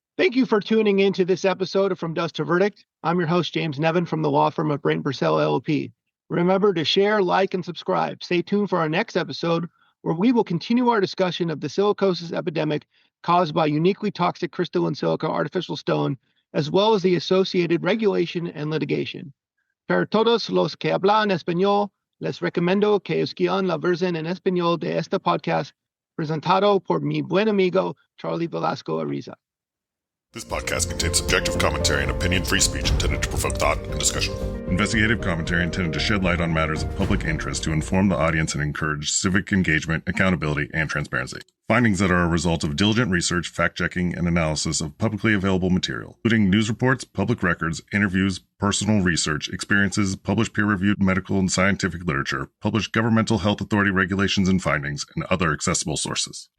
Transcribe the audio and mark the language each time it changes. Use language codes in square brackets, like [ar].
[en] Thank you for tuning in to this episode of From Dust to Verdict. I'm your host, James Nevin from the law firm of Brayton Purcell LLP. Remember to share, like, and subscribe. Stay tuned for our next episode, where we will continue our discussion of the silicosis epidemic caused by uniquely toxic crystalline silica artificial stone, as well as the associated regulation and litigation. [es] Para todos los que hablan español, les recomiendo que escuchen la versión en español de este podcast, presentado por mi buen amigo, Charlie Velasco Ariza. [en] This podcast contains subjective commentary and opinion-free speech intended to provoke thought and discussion. Investigative commentary intended to shed light on matters of public interest to inform the audience and encourage civic engagement, accountability, and transparency. Findings that are a result of diligent research, fact-checking, and analysis of publicly available material, including news reports, public records, interviews, personal research, experiences, published peer-reviewed medical and scientific literature, published governmental health authority regulations and findings, and other accessible sources.